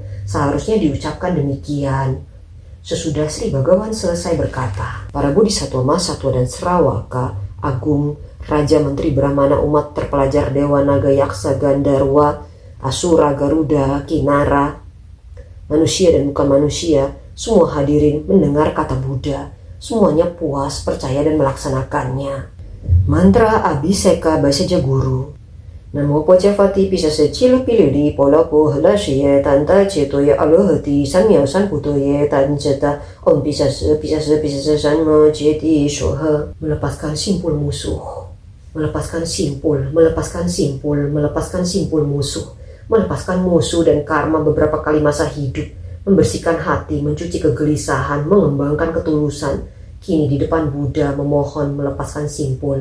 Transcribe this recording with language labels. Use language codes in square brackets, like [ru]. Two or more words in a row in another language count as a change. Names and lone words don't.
[id] Seharusnya diucapkan demikian. Sesudah Sri Bhagawan selesai berkata, para bodhisattva Masatwa dan Sravaka Agung, Raja Menteri Brahmana umat terpelajar Dewa Naga Yaksa Gandharwa, Asura Garuda, Kinara, manusia dan bukan manusia, semua hadirin mendengar kata Buddha. Semuanya puas, percaya dan melaksanakannya. [sa] Mantra Abhiseka Basaja Guru. Namo Pocavati Pisasa Cilu Piliri Polapo Halasya Tanta Cetoya Alohati Sanya Sanputoya Tanceta Om Pisasa Sanma Ceti Soha. [id] Melepaskan simpul musuh, melepaskan simpul musuh, melepaskan musuh dan karma beberapa kali masa hidup, membersihkan hati, mencuci kegelisahan, mengembangkan ketulusan. Kini di depan Buddha memohon melepaskan simpul.